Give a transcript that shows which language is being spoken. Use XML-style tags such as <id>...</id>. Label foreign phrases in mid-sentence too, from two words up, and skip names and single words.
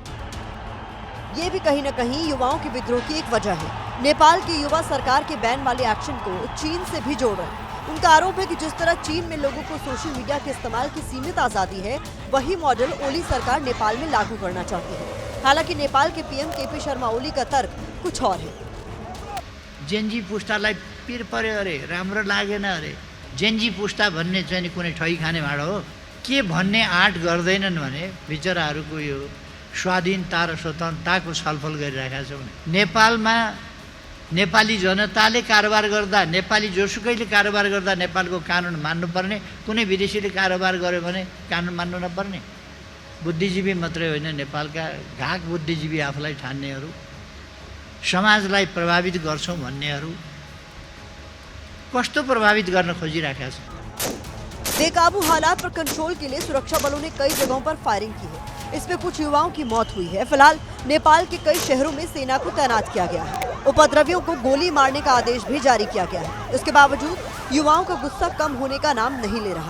<hi>ये भी कहीं न कहीं युवाओं के विद्रोह की एक वजह है। नेपाल की युवा सरकार के बैन वाले एक्शन को चीन से भी जोड़ रहे हैं। उनका आरोप है कि जिस तरह चीन में लोगों को</hi> <en>social media</en> <hi>के इस्तेमाल की सीमित आजादी है, वही मॉडल ओली सरकार नेपाल में लागू करना चाहती है। हालांकि नेपाल के पीएम केपी शर्मा ओली का तर्क कुछ और है।</hi> <ne>जेनजी पुस्तालाई पिर पर्यो अरे, राम्रो लागेन अरे। जेनजी पुस्ता भन्ने चाहिँ नि कुनै ठगी खाने भाडो हो। के भन्ने आँट गर्दैनन् भने बिचराहरूको यो स्वाधीनता र स्वतन्त्रताको छलफल गरिरहेका छौँ। नेपालमा नेपाली जनताले कारोबार गर्दा, नेपाली जोसुकैले कारोबार गर्दा नेपालको कानुन मान्नुपर्ने, कुनै विदेशीले कारोबार गर्यो भने कानुन मान्नु नपर्ने। बुद्धिजीवी मात्रै होइन, नेपालका घाक बुद्धिजीवी आफूलाई ठान्नेहरू, समाजलाई प्रभावित गर्छौँ भन्नेहरू कस्तो प्रभावित गर्न खोजिरहेका छन्।</ne> <hi>बेकाबू हालात पर कंट्रोल के लिए सुरक्षा बलों ने कई जगहों पर फायरिंग की है। इसमें कुछ युवाओं की मौत हुई है। फिलहाल नेपाल के कई शहरों में सेना को तैनात किया गया है। उपद्रवियों को गोली मारने का आदेश भी जारी किया गया है। इसके बावजूद युवाओं का गुस्सा कम होने का नाम नहीं ले रहा।</hi>